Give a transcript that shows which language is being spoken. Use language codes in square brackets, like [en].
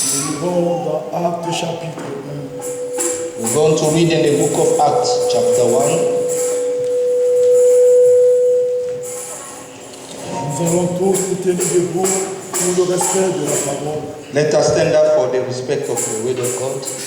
[fr] lirons dans Actes chapitre 1. [en] We're going to read in the book of Acts, chapter 1. [fr] Nous allons tous nous tenir debout pour le respect de la parole. [en] Let us stand up for the respect of the word of God.